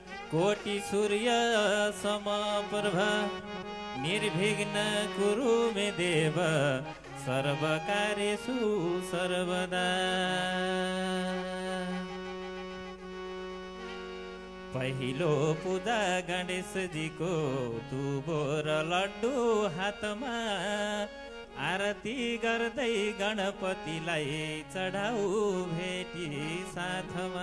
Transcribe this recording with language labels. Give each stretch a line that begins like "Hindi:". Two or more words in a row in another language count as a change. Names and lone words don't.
Sanskrit: कोटि सूर्य समप्रभा निर्विघ्न कुरु मे देव सर्वकार्येषु सर्वदा।
Nepali: पहिलो पूजा गणेश जी को दुबो र लड्डू हातमा आरती गर्दै गणपतिलाई चढाऊ भेटी साथमा।